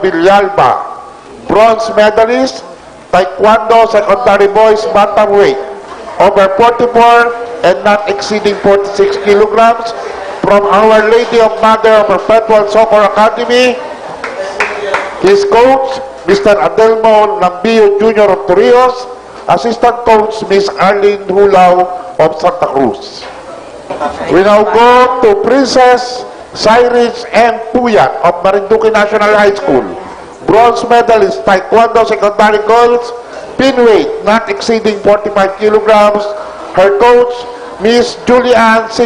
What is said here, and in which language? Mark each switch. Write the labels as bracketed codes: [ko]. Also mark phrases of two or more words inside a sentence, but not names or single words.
[en] Villalba, bronze medalist, Taekwondo Secondary Boys Bantamweight, over 44 and not exceeding 46 kilograms, from Our Lady of Mother of Perpetual Soccer Academy. His coach, Mr. Adelmo Lambio Jr. of Torrijos, assistant coach, Miss Arlene Hulao of Santa Cruz. We now go to Princess Cyrus M. Puyat of Marinduque National High School, bronze medalist, Taekwondo secondary girls, pin weight not exceeding 45 kilograms. Her coach, Miss Julian C.